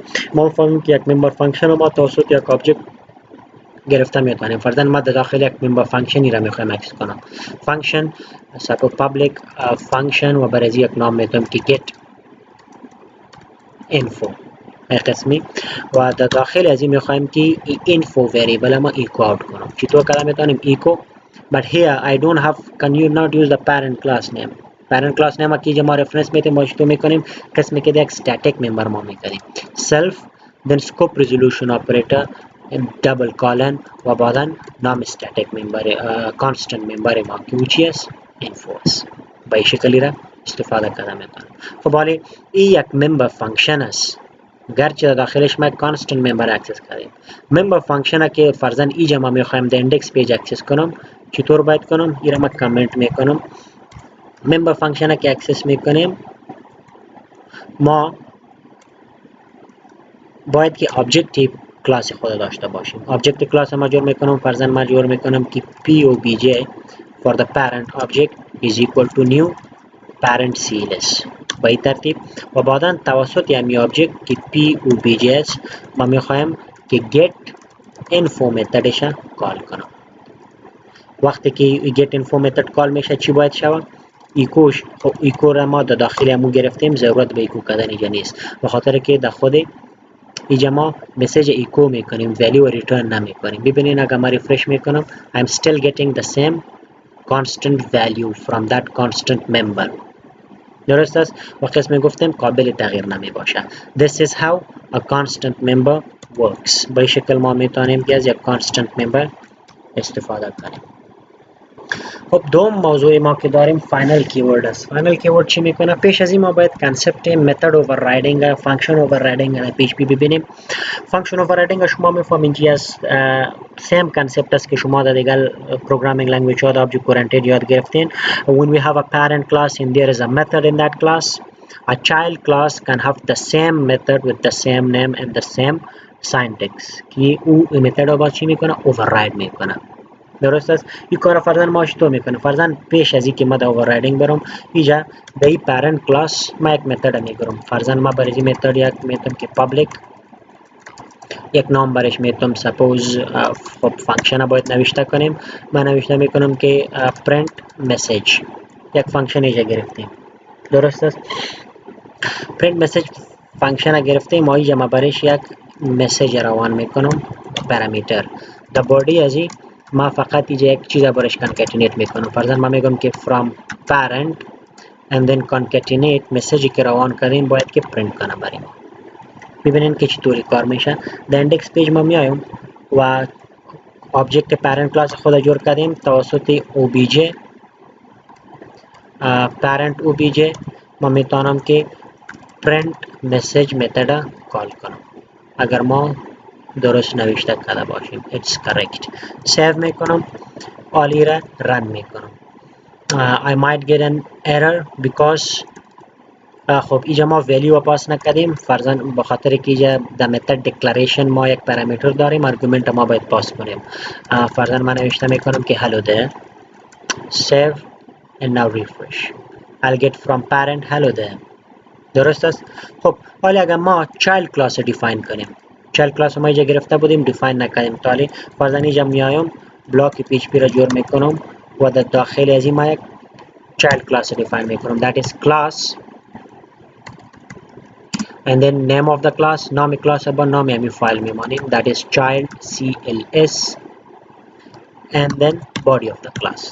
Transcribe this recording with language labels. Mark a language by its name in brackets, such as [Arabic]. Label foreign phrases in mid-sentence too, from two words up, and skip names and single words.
[Persian] ما فهمیم که یک [English] member function [Persian] ما توسط یک ابجکت گرفته میتونیم. فرضاً ما در داخل یک [English] member function [Persian] را میخوایم اکسس کنم. [English] function suppose public function [Persian] و برای یک نام میتونیم که [English] get info [Persian] قسمی و در داخل از این میخوایم که [English] info variable [Persian] ما [English] echo out [Persian] کنم. چطور کرده میتونیم [English] echo but here I don't have can you not use the parent class name. parent class name [Persian] کی ما reference میتیم ما چطور میکنیم قسمی که یک [English] static member [Persian] ما میکنیم [English] self then scope resolution operator double colon [Persian] و بعدا نام [English] static member constant member [Persian] ما که چی است info است. به این شکلی را استفاده کرده میتونیم. خب حالا این یک [English] member function [Persian] است گرچه داخلش ما [English] constant member [Persian] اکسس کردیم. [English] member function [Persian] که فرضاً اینجا ما میخوایم در [English] index page [Persian] اکسس کنم چطور باید کنم این را ما کامنت میکنم. [English] member function [Persian] که اکسس میکنیم ما باید که [English] object class [Persian] خود داشته باشیم. [English] object class [Persian] ما جور میکنم فرضاً ما جور میکنم که [English] POBJ for the parent object is equal to new parent CLS [Persian] به این ترتیب و بعدا توسط یمی آبجکت که POBJ است ما میخوایم که [English] get info [Persian] متدش کال کنم. وقتی که [English] get info method call [Persian] میشه چی باید شود ایکوش. خب ایکو را ما در داخل همون گرفتیم ضرورت به ایکو کردن اینجا نیست به خاطر که در خود اینجا ما [English] message echo [Persian] میکنیم [English] value return [Persian] نمیکنیم. ببینید اگر ما ریفرش میکنم [English] I am still getting the same constant value from that constant member. [Persian] درست است و قسم گفتیم قابل تغییر نمی باشه. [English] This is how a constant member works. [Persian] به شکل ما میتونیم که از یک [English] constant member [Persian] استفاده کنیم. خب دوم موضوع ما که داریم [English] final keyword [Persian] است. [English] final keyword [Persian] چی میکنه؟ پیش از این ما باید [English] concept method overriding function overriding [Persian] در PHP ببینیم. [English] function overriding [Persian] شما میفهمین که از [English] same concept [Persian] است که شما در دیگر [English] programming language [Persian] ها [English] object oriented [Persian] یاد گرفتین. [English] When we have a parent class and there is a method in that class, a child class can have the same method with the same name and the same syntax [Persian] که او متد با چی میکنه؟ اوورراید میکنه. درست است. این کار فرضاً ما چطور میکنه؟ فرضاً پیش از اینکه ما در اووررایدینگ برم اینجا در این [English] parent class [Persian] ما یک متد میگیرم. فرضاً ما برای این متد یک میتونم که پابلیک یک نام برش میتونم سپوز خب فانکشن باید نوشته کنیم. ما نوشته میکنم که [English] parent message [Persian] یک فانکشن اینجا گرفتیم. درست است. [English] parent message function [Persian] گرفتیم ما اینجا ما برش یک مسیج روان میکنم پرامیتر. در بادی از این ما فقط اینجا یک چیز برش کانکتینیت میکنم. فرضاً ما میگم که [English] from parent and then concatenate [Persian] مسیجی که روان کردیم باید که پرینت کنه برای ما. ببینین که چطوری کار میشه. در [English] index page [Persian] ما میایم و [English] object parent class [Persian] خود جور کردیم توسط [English] obj parent obj [Persian] ما میتونم که [English] print message method [Persian] کال کنم اگر ما درست نوشته کرده باشیم. [English] it's correct. [Persian] سیو میکنم آلی را رن میکنم. [English] I might get an error because [Persian] خب اینجا ما ولیو پاس نکردیم فرضاً به خاطر که اینجا در [English] method declaration [Persian] ما یک پارامتر داریم آرگومنت ما باید پاس کنیم. فرضاً من نوشته میکنم که [English] hello there save and now refresh I'll get from parent hello there. [Persian] درست است. خب حالا اگر ما [English] child class [Persian] دیفاین کنیم، [English] child class [Persian] ما اینجا گرفته بودیم دیفاین نکردیم، تالی فرضاً اینجا میایم بلاک پی اچ پی را جور میکنم و در داخل از این ما یک child class دیفاین میکنم [English] that is class and then name of the class [Persian] نام کلاس با نام همین فایل میمانیم [English] that is child cls and then body of the class.